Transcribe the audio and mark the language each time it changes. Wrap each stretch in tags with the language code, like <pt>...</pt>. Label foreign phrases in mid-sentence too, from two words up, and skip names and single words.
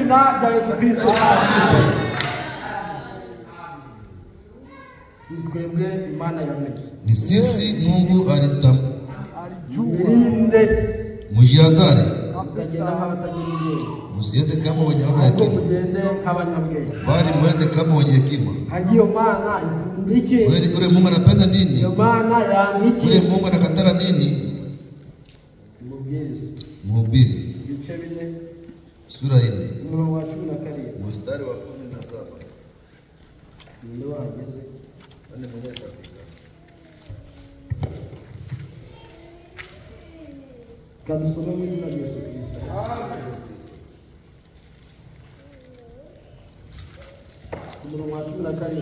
<sw>Ni sisi Mungu mujihadhari, musiende kama wenye hawana hekima, bali muende kama wenye hekima. Ule Mungu anapenda nini? Ule Mungu anakatara nini? Mhubiri sura 4 mstari wa 17.</sw> <rw>Kadusome mu izina rya Yesu Kristo. Umurongo wa 17.</rw>